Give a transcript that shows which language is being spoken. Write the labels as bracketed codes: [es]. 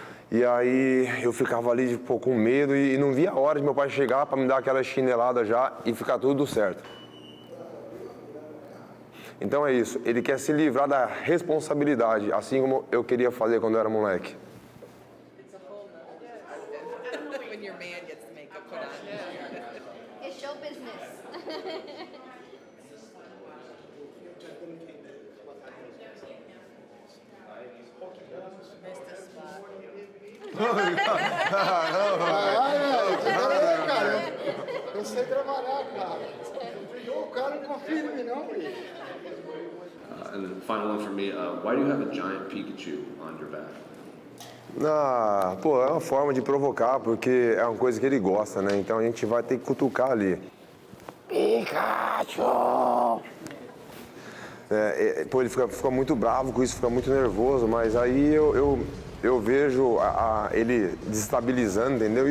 [pt] E aí eu ficava ali pô, com medo e não via a hora de meu pai chegar para me dar aquela chinelada já e ficar tudo certo. Então é isso, ele quer se livrar da responsabilidade, assim como eu queria fazer quando eu era moleque. [en] When your man gets the makeup put on. It's show business. [pt] Cara, eu sei trabalhar, cara. O cara não confia em mim, não, [en] And then the final one for me, why do you have a giant Pikachu on your back? [pt] Pô, é uma forma de provocar, porque é uma coisa que ele gosta, né? Então a gente vai ter que cutucar ali. Pikachu! Pô, ele fica muito bravo com isso, fica muito nervoso, mas aí eu vejo ele desestabilizando, entendeu?